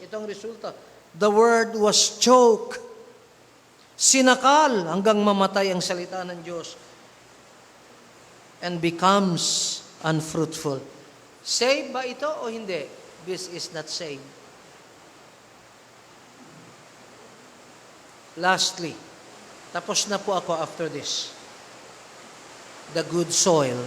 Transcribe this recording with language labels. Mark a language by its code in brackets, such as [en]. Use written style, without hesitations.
[tl] Itong resulta, [en] the word was choked. [tl] Sinakal hanggang mamatay ang salita ng Diyos. [en] And becomes unfruitful. Saved [tl] ba ito o hindi? [en] This is not saved. Lastly, [tl] tapos na po ako [en] after this. The good soil.